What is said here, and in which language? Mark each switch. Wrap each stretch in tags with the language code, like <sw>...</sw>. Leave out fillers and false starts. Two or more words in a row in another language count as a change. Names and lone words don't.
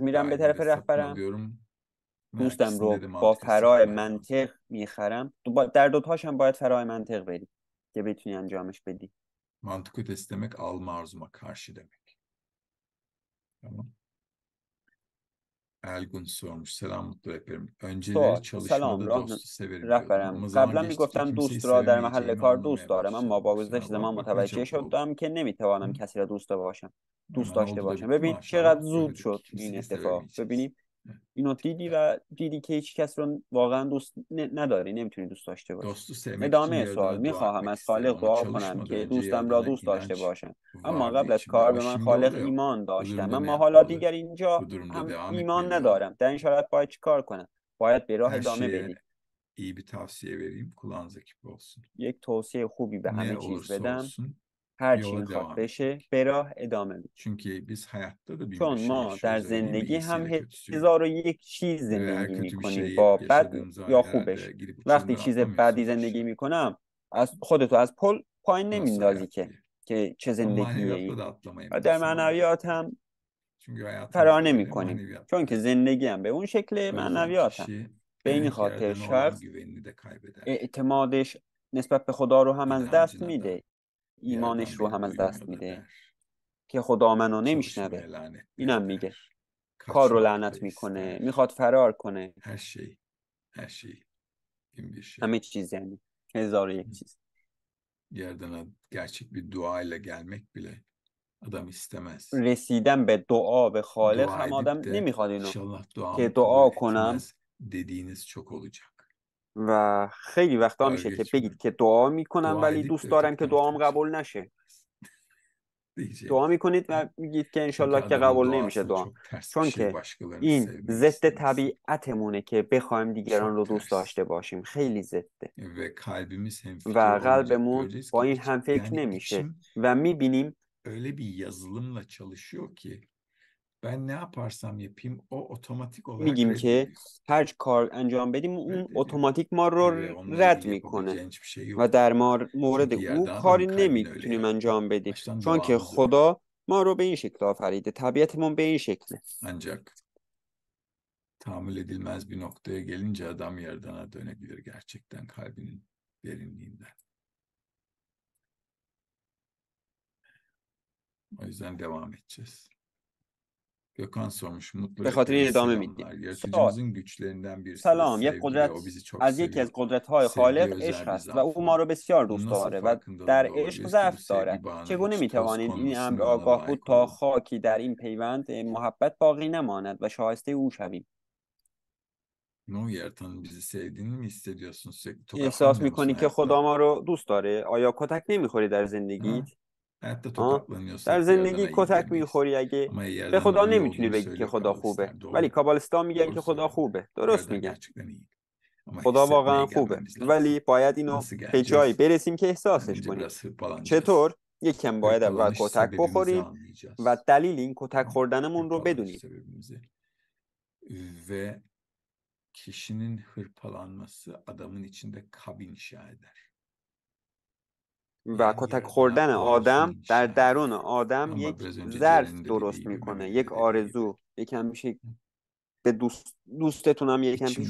<tr>mantık</tr> <fa>میرم به طرف</fa> <tr>dahilinde satın</tr> <fa>رهبرم،</fa> <tr>alıyorum. Her</tr> <fa>دوستم</fa> <tr>ikisinde de</tr> <fa>رو با</fa> <tr>mantık ötesi</tr> <fa>فرای</fa> <tr>gitmem lazım.</tr> <fa>منطق میخرم. در دوتاش هم باید فرای منطق بری که بتونی انجامش بدی.</fa> <tr>Mantık ötesi demek alma arzuma karşı demek. Tamam. Elgun sormuş. Selam mutlu rehberim. Önceleri</tr> <fa>سوال: سلام</fa> <tr>çalışmada</tr> <fa>راه</fa> <tr>dostu severim diyordum.</tr> <fa>رهبرم،</fa> <tr>Ama zaman</tr> <fa>قبلا</fa> <tr>geçtikçe</tr> <fa>میگفتم</fa> <tr>kimseyi</tr> <fa>دوست را در محل</fa> <tr>sevemeyeceğimi</tr> <fa>کار دوست</fa> <tr>anlamaya</tr> <fa>دارم، اما</fa> <tr>başladım</tr> <fa>با</fa> <tr>bu</tr> <fa>گذشت</fa> <tr>sıralar.</tr> <fa>زمان</fa> <tr>Bak ne</tr> <fa>متوجه</fa> <tr>çabuk oldu.</tr> <fa>شدم که نمیتوانم کسی را دوست</fa> <tr>Hemen</tr> <fa>داشته</fa> <tr>oldu da</tr> <fa>باشم.</fa> <tr>bitti</tr> <fa>ببین چقدر</fa> <tr>maşallah.</tr> <fa>زود</fa> <tr>Öyle demek</tr> <fa>شد</fa> <tr>ki</tr> <fa>این</fa> <tr>kimseyi</tr> <fa>اتفاق.</fa> <tr>sevemeyeceksin.</tr> <fa>ببینیم</fa> <tr>Evet,</tr> <fa>اینو دیدی</fa> <tr>dikkat.</tr> <fa>و دیدی که هیچ کس رو واقعا دوست نداری، نمیتونی دوست داشته باشی.</fa> <tr>Dostu sevmek için</tr> <fa>ادامه سوال:</fa> <tr>Yaradan'a dua</tr> <fa>میخواهم</fa> <tr>etmek</tr> <fa>از</fa> <tr>isterim</tr> <fa>خالق</fa> <tr>ama</tr> <fa>دعا کنم</fa> <tr>çalışmadan</tr> <fa>که</fa> <tr>önce</tr> <fa>دوستم را</fa> <tr>Yaradan'a</tr> <fa>دوست داشته</fa> <tr>inanç</tr> <fa>باشم. اما</fa> <tr>vardı</tr> <fa>قبل از</fa> <tr>içimde.</tr> <fa>کار</fa> <tr>Ama</tr> <fa>به من</fa> <tr>şimdi o</tr> <fa>خالق</fa> <tr>da yok.</tr> <fa>ایمان</fa> <tr>Bu</tr> <fa>داشتم،</fa> <tr>durumda ne</tr> <fa>اما حالا</fa> <tr>yapmalı?</tr> <fa>دیگر اینجا</fa> <tr>Bu durumda</tr> <fa>هم</fa> <tr>devam</tr> <fa>ایمان</fa> <tr>etmeli mi?</tr> <fa>ندارم. در این شرایط باید چیکار کنم؟ باید به راه</fa> <tr>Her</tr> <fa>ادامه</fa> <tr>şeye</tr> <fa>بدی.</fa> <tr>iyi bir tavsiye vereyim. Kulağınız açık olsun.</tr> <fa>یک توصیه خوبی به</fa> <tr>Ne</tr> <fa>همه چیز</fa> <tr>olursa</tr> <fa>بدم:</fa> <tr>olsun</tr> <fa>هر چی</fa> <tr>yola</tr> <fa>میخواد</fa> <tr>devam</tr> <fa>بشه</fa> <tr>etmek.</tr> <fa>به راه ادامه بده.</fa> <tr>Çünkü biz hayatta da bin bir</tr> <fa>چون</fa> <tr>şey</tr> <fa>ما در</fa> <tr>yaşıyoruz, öyle değil mi?</tr> <fa>زندگی</fa> <tr>İyisiyle</tr> <fa>هم</fa> <tr>kötüsüyle.</tr> <fa>1001 چیز</fa> <tr>Ve</tr> <fa>زندگی</fa> <tr>her kötü bir</tr> <fa>میکنیم،</fa> <tr>şey</tr> <fa>با بد</fa> <tr>yaşadığın zaman</tr> <fa>یا</fa> <tr>herhalde</tr> <fa>خوبش.</fa> <tr>girip</tr> <fa>وقتی</fa> <tr>uçurumdan</tr> <fa>چیز بدی</fa> <tr>atlamıyorsunuz</tr> <fa>زندگی</fa> <tr>aşağı.</tr> <fa>میکنم، از خودتو از پل پایین</fa> <tr>Nasıl</tr> <fa>نمیندازی</fa> <tr>hayat</tr> <fa>که</fa> <tr>diye.</tr> <fa>چه</fa> <tr>Ama</tr> <fa>زندگیه</fa> <tr>maneviyatta</tr> <fa>این.</fa> <tr>da</tr> <fa>و در</fa> <tr>atlamayabilirsin bazen.</tr> <fa>معنویات هم</fa> <tr>Çünkü hayatımız</tr> <fa>فرار</fa> <tr>da</tr> <fa>نمی</fa> <tr>öyle,</tr> <fa>کنیم،</fa> <tr>maneviyat</tr> <fa>چون</fa> <tr>da</tr> <fa>که</fa> <tr>öyle.</tr> <fa>زندگی هم به اون شکل،</fa> <tr>O yüzden</tr> <fa>معنویات هم.</fa> <tr>kişi</tr> <fa>به این خاطر</fa> <tr>Yaradan'a olan</tr> <fa>شخص</fa> <tr>güvenini de kaybeder.</tr> <fa>اعتمادش نسبت به خدا رو هم از دست</fa> <tr>İnancına da</tr> <fa>میده، ایمانش</fa> <tr>Yaradan</tr> <fa>رو</fa> <tr>beni</tr> <fa>هم از دست</fa> <tr>duymuyor da</tr> <fa>میده</fa> <tr>der.</tr> <fa>که خدا منو نمیشنوه.</fa> <tr>Çalışmaya</tr> <fa>اینم</fa> <tr>lanetleri</tr> <fa>میگه.</fa> <tr>der.</tr> <fa>کار رو</fa> <tr>Kaçmak da</tr> <fa>لعنت میکنه،</fa> <tr>ister.</tr> <fa>میخواد فرار کنه.</fa> <tr>Her şey, her şey, bin bir şey.</tr> <fa>همه چیز یعنی 1001 چیز.</fa> <tr>Yaradan'a gerçek bir duayla gelmek bile adam istemez.</tr> <fa>رسیدن به دعا به خالق</fa> <tr>Dua</tr> <fa>هم</fa> <tr>edip</tr> <fa>آدم</fa> <tr>de</tr> <fa>نمیخواد اینو</fa> <tr>inşallah</tr> <fa>که</fa> <tr>duamı kabul</tr> <fa>دعا کنم</fa> <tr>etmez dediğiniz çok olacak.</tr> <fa>و خیلی وقتا</fa> <tr>Dalga</tr> <fa>میشه که بگید</fa> <tr>geçmiyorum.</tr> <fa>که دعا میکنم</fa> <tr>Dua</tr> <fa>ولی</fa> <tr>edip de</tr> <fa>دوست دارم</fa> <tr>öteki</tr> <fa>که دعام</fa> <tr>tarafta bir şey</tr> <fa>قبول نشه.</fa> <tr>diyeceğim.</tr> <fa>دعا میکنید و میگید که</fa> <tr>Çünkü</tr> <fa>انشالله که</fa> <tr>adamın</tr> <fa>قبول نمیشه</fa> <tr>doğasına</tr> <fa>دعا.</fa> <tr>çok ters bir</tr> <fa>چون</fa> <tr>şey</tr> <fa>که</fa> <tr>başkalarını</tr> <fa>این</fa> <tr>sevmeyi</tr> <fa>ضد</fa> <tr>istemesi.</tr> <fa>طبیعتمونه که بخوایم دیگران</fa> <tr>Çok</tr> <fa>رو دوست</fa> <tr>ters.</tr> <fa>داشته باشیم. خیلی ضده</fa> <tr>Ve kalbimiz hemfikir</tr> <fa>و</fa> <tr>olunca</tr> <fa>قلبمون</fa> <tr>göreceğiz</tr> <fa>با</fa> <tr>ki</tr> <fa>این هم فکر</fa> <tr>yani</tr> <fa>نمیشه</fa> <tr>içim</tr> <fa>و میبینیم</fa> <tr>öyle bir yazılımla çalışıyor ki ben ne yaparsam yapayım o otomatik olarak</tr> <fa>میگیم که</fa> <tr>reddediyor.</tr> <fa>هر کار انجام بدیم اون</fa> <tr>Reddediyor.</tr> <fa>اتوماتیک ما رو</fa> <tr>Ve onunla</tr> <fa>رد</fa> <tr>ilgili</tr> <fa>میکنه</fa> <tr>yapabileceğin hiçbir şey</tr> <fa>و</fa> <tr>yok</tr> <fa>در</fa> <tr>zaten.</tr> <fa>مورد</fa> <tr>Çünkü</tr> <fa>او</fa> <tr>yerden adamın</tr> <fa>کاری</fa> <tr>kalbini öyle</tr> <fa>نمیتونیم</fa> <tr>yarattı.</tr> <fa>انجام بدیم،</fa> <tr>Baştan</tr> <fa>چون که</fa> <tr>doğamız öyle.</tr> <fa>خدا ما رو به این شکل آفریده، طبیعتمون به این شکله.</fa> <tr>Ancak tahammül edilmez bir noktaya gelince adam Yaradan'a dönebilir gerçekten kalbinin derinliğinden. O yüzden devam edeceğiz. Gökhan sormuş. Mutlu</tr> <fa>به خاطر</fa> <tr>rehbere</tr> <fa>این ادامه میدیم.</fa> <tr>selamlar.</tr> <fa>سوال:</fa> <tr>Yaratıcımızın güçlerinden birisi de</tr> <fa>سلام، یک</fa> <tr>sevgi ve o</tr> <fa>قدرت</fa> <tr>bizi çok</tr> <fa>از یکی از</fa> <tr>seviyor.</tr> <fa>قدرت‌های</fa> <tr>Sevgi</tr> <fa>خالق عشق</fa> <tr>özel bir</tr> <fa>است و او ما</fa> <tr>zaafıdır.</tr> <fa>را بسیار</fa> <tr>Bunun</tr> <fa>دوست</fa> <tr>nasıl</tr> <fa>داره و در</fa> <tr>farkındalığında</tr> <fa>عشق</fa> <tr>olabiliriz ki bu</tr> <fa>ضعف دارد.</fa> <tr>sevgi bağına</tr> <fa>چگونه</fa> <tr>hiç toz</tr> <fa>می‌توانیم این</fa> <tr>konmasın</tr> <fa>امر</fa> <tr>ve ona</tr> <fa>آگاه بود</fa> <tr>layık</tr> <fa>تا</fa> <tr>olalım?</tr> <fa>خاکی در این پیوند محبت باقی نماند و شایسته او شویم؟</fa> <tr>Ne o yaratanın bizi sevdiğini mi hissediyorsun? Sürekli</tr> <fa>احساس</fa> <tr>tokatlanmıyor musun</tr> <fa>می‌کنی که خدا</fa> <tr>hayatta?</tr> <fa>ما رو دوست داره؟ آیا کتک نمی‌خوری در زندگیت؟</fa> <tr>Ha? Hayatta</tr> <fa>ها؟ در</fa> <tr>tokatlanıyorsak bu</tr> <fa>زندگی</fa> <tr>yaradana iyi</tr> <fa>کتک</fa> <tr>diyemeyiz.</tr> <fa>می‌خوری اگه</fa> <tr>Ama</tr> <fa>به</fa> <tr>yaradanın</tr> <fa>خدا</fa> <tr>iyi</tr> <fa>نمیتونی</fa> <tr>olduğunu</tr> <fa>بگی که</fa> <tr>söylüyor</tr> <fa>خدا خوبه.</fa> <tr>kabalistler.</tr> <fa>ولی</fa> <tr>Doğru.</tr> <fa>کابالیست‌ها میگن</fa> <tr>Doğru</tr> <fa>که خدا</fa> <tr>söylüyorlar.</tr> <fa>خوبه. درست</fa> <tr>Yaradan</tr> <fa>میگن.</fa> <tr>gerçekten iyi. Ama</tr> <fa>خدا</fa> <tr>hissetmeye</tr> <fa>واقعا خوبه.</fa> <tr>gelmemiz lazım.</tr> <fa>ولی باید اینو</fa> <tr>Nasıl</tr> <fa>به جایی</fa> <tr>geleceğiz?</tr> <fa>برسیم که احساسش</fa> <tr>Önce</tr> <fa>کنیم.</fa> <tr>biraz hırpalanacağız.</tr> <fa>چطور؟ یکم باید اول</fa> <tr>Hırpalanış</tr> <fa>کتک</fa> <tr>sebebimizi</tr> <fa>بخوریم و</fa> <tr>anlayacağız.</tr> <fa>دلیل این کتک</fa> <tr>Tamam.</tr> <fa>خوردنمون رو</fa> <tr>Hırpalanış</tr> <fa>بدونیم.</fa> <tr>sebebimizi. Ve kişinin hırpalanması adamın içinde kabin inşa eder.</tr> <fa>و</fa> <tr>Yani</tr> <fa>کتک</fa> <tr>yaradana</tr> <fa>خوردن</fa> <tr>arzu</tr> <fa>آدم در</fa> <tr>inşa eder.</tr> <fa>درون آدم</fa> <tr>Ama</tr> <fa>یک</fa> <tr>biraz önce</tr> <fa>ظرف</fa> <tr>Ceren'in de</tr> <fa>درست</fa> <tr>dediği gibi,</tr> <fa>میکنه،</fa> <tr>Mehmet'in</tr> <fa>یک</fa> <tr>de dediği gibi.</tr> <fa>آرزو. یکم میشه به دوستتون هم یکم پیش</fa>